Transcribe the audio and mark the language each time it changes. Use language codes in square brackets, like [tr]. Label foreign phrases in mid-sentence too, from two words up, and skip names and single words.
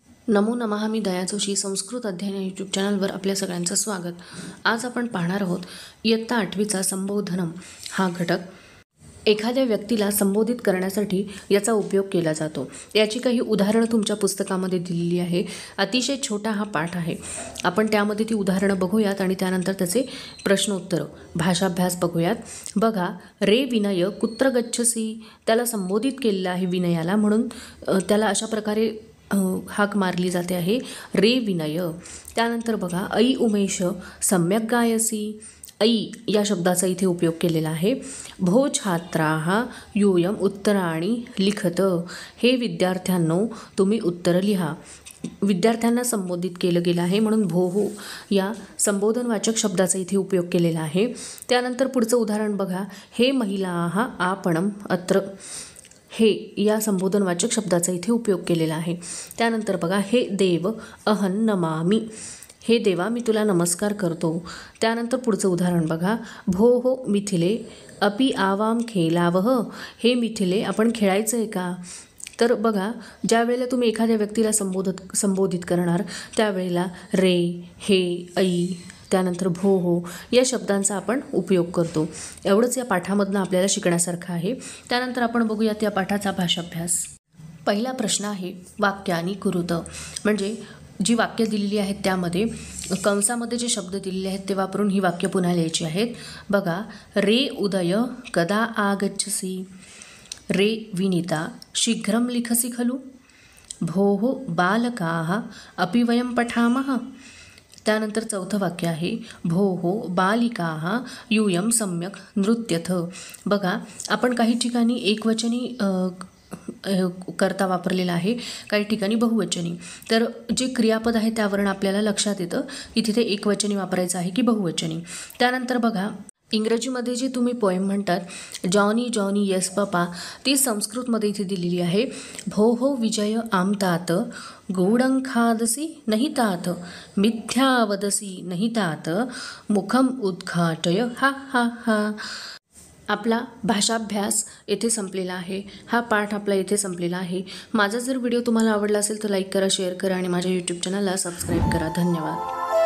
[sa] नमो नमः. [mr] मी दया जोशी. संस्कृत अध्ययन यूट्यूब चॅनलवर आपल्या सगळ्यांचं स्वागत. आज आपण पाहणार आहोत इयत्ता 8वीचा संबोधनम हा घटक. एखाद्या व्यक्तीला संबोधित करण्यासाठी याचा उपयोग केला जातो. याची काही उदाहरणं तुमच्या पुस्तकामध्ये दिलेली आहे. अतिशय छोटा हा पाठ आहे. आपण त्यामध्ये ती उदाहरणं बघूयात आणि त्यानंतर त्याचे प्रश्नोत्तर भाषाभ्यास बघूयात. बघा, [sa] रे विनय कुत्र गच्छसी, [mr] त्याला संबोधित केलेलं आहे विनयाला, म्हणून त्याला अशा प्रकारे हाक मारली जाते आहे, रे विनय. त्यानंतर बघा, [sa] ऐ उमेश सम्यक गायसी, [mr] ऐ या शब्दाचा इथे उपयोग केलेला आहे. [sa] भो छात्राः यूयम उत्तराणि लिखत, [mr] हे विद्यार्थ्यांनो तुम्ही उत्तर लिहा. विद्यार्थ्यांना संबोधित केलं गेलं आहे म्हणून भोः या संबोधनवाचक शब्दाचा इथे उपयोग केलेला आहे. त्यानंतर पुढचं उदाहरण बघा, [sa] हे महिलाः आपणम अत्र, [mr] हे या संबोधनवाचक शब्दाचा इथे उपयोग केलेला आहे. त्यानंतर बघा, [sa] हे देव अहं नमामि, [mr] हे देवा मी तुला नमस्कार करतो. त्यानंतर पुढचं उदाहरण बघा, [sa] भोः मिथिले अपि आवाम खेलावह, [mr] हे मिथिले आपण खेळायचं आहे का. तर बघा, ज्या वेळेला तुम्ही एखाद्या व्यक्तीला संबोधित करणार त्यावेळेला रे, हे, ऐ, त्यानंतर भोः या शब्दांचा आपण उपयोग करतो. एवढंच या पाठामधनं आपल्याला शिकण्यासारखं आहे. त्यानंतर आपण बघूयात या पाठाचा भाषाभ्यास. पहिला प्रश्न आहे [sa] वाक्यानि कुरुत, [mr] म्हणजे जी वाक्य दिलेली आहेत त्यामध्ये कंसामध्ये जे शब्द दिलेले आहेत ते वापरून ही वाक्य पुन्हा लिहायची आहेत. [sa] बघा, रे उदय कदा आगच्छसि, रे विनीता शीघ्रं लिखसि खलु, भोः बालकाः अपि वयं पठामः. [mr] त्यानंतर चौथं वाक्य आहे, [sa] भोः बालिकाः यूयं सम्यक नृत्यथ. [mr] बघा, आपण काही ठिकाणी एकवचनी करता वापरलेला आहे, काही ठिकाणी बहुवचनी. तर जे क्रियापद आहे त्यावरून आपल्याला लक्षात येतं की तिथे एकवचनी वापरायचं आहे की बहुवचनी. त्यानंतर बघा, इंग्रजीमध्ये जे तुम्ही पोएम म्हणतात [en] Johnny Johnny yes papa, [mr] ती संस्कृतमध्ये इथे दिलेली आहे. [sa] भोः विजय आम तात गूढं खादसी नहि तात, मिथ्या वदसी नहि तात, मुखम उद्घाटय हा हा हा. [mr] आपला भाषाभ्यास येथे संपलेला आहे. हा पाठ आपला येथे संपलेला आहे. माझा जर व्हिडिओ तुम्हाला आवडला असेल तर लाईक करा, शेअर करा आणि माझ्या यूट्यूब चॅनलला सबस्क्राईब करा. धन्यवाद.